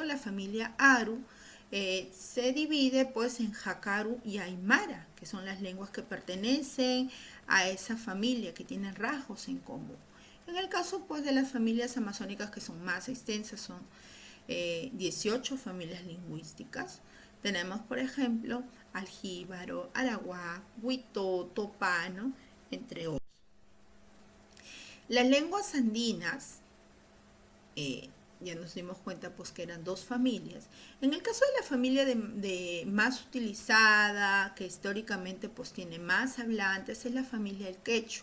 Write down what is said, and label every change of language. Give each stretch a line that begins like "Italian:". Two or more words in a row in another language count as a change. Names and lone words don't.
Spanish: La familia aru se divide pues en jacaru y aymara, que son las lenguas que pertenecen a esa familia, que tienen rasgos en común. En el caso pues de las familias amazónicas, que son más extensas, son 18 familias lingüísticas. Tenemos, por ejemplo, aljíbaro, arahuac, huitoto, pano, entre otros. Las lenguas andinas ya nos dimos cuenta pues que eran dos familias. En el caso de la familia de más utilizada, que históricamente pues tiene más hablantes, es la familia del quechua.